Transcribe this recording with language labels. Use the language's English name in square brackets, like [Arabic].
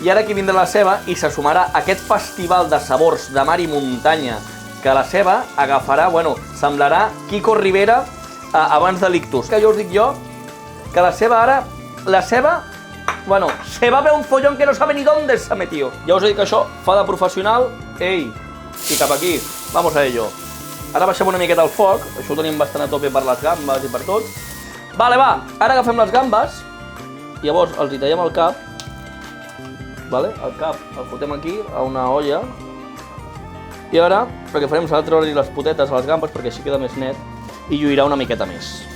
[Catalan] I ara aquí vindrà la ceba i se sumarà aquest festival de sabors de mar i muntanya que la ceba agafarà, semblarà Kiko Rivera abans de l'ictus. Que jo us dic que la ceba ara, [Spanish] se va a ver un follón que no sabe ni dónde se ha metido. [Catalan] Ja us he dit que això fa de professional, i cap aquí, [Spanish] vamos a ello. [Catalan] Ara baixem una miqueta el foc, això ho tenim bastant a tope per les gambes i per tot. Ara agafem les gambes, llavors els hi tallem el cap, el cap el fotem aquí a una olla, i ara el que farem serà treure-li les potetes a les gambes perquè així queda més net i lluirà una miqueta més.